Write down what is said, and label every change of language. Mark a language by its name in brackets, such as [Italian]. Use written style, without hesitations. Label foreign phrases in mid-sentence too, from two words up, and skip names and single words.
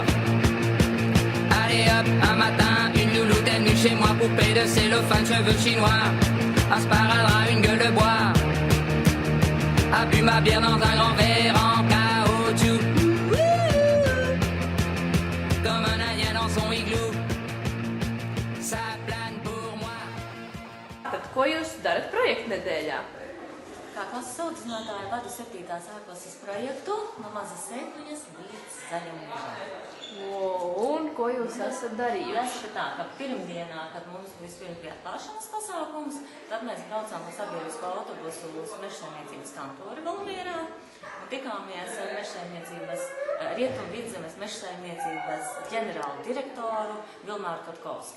[French] Allez hop, un matin, une louloute est venue chez moi, poupée de cellophane, cheveux chinois, un sparadrap, une gueule de bois, a bu ma bière dans un grand verre en caoutchouc, comme un indien dans son igloo, ça plane pour moi. [Latvian] Tad ko jūs darat projekta nedēļā? Kā klases audzinātāja vadu 7. sāklases projektu no mazas sēkliņas līdz zaļam mūžam. Un ko jūs esat darījuši? Tas ir tā, ka pirmdienā, kad mums vispirms bija atklāšanas pasākums, tad mēs braucām ar sabiedrisko autobusu uz Mežsaimniecības kantori Valmierā un tikāmies ar Rietumvidzemes Mežsaimniecības ģenerālu direktoru Vilmāru Kotkovski.